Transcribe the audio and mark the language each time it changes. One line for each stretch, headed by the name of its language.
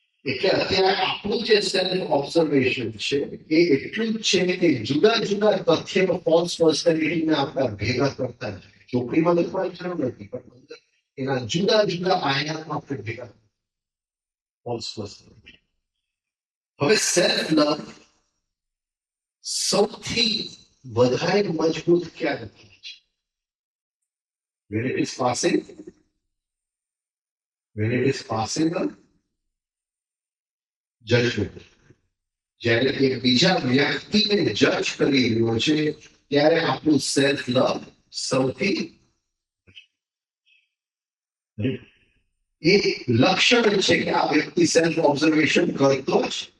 Gujarati: એટલે અત્યારે આપણું જે સેલ્ફ ઓબ્ઝર્વેશન છે એ એટલું જ છે કે જુદા જુદા તથ્ય ફોલ્સ પર્સનાલિટીને આપણે ભેગા કરતા જાય. ચોપડીમાં લખવાની જરૂર નથી, પણ અંદર એના જુદા જુદા આયાતમાં આપણે ભેગા ફોલ્સ પર્સનાલિટી. હવે સેલ્ફ લવ સૌથી વધારે મજબૂત ક્યારે થાય છે?
English: When it is passing, when it is passing a judgment.
Gujarati: જ્યારે એક બીજા વ્યક્તિને જજ કરી રહ્યો છે ત્યારે આપણું સેલ્ફ લવ સૌથી એ લક્ષણ છે કે આ વ્યક્તિ સેલ્ફ ઓબ્ઝર્વેશન કરતો જ.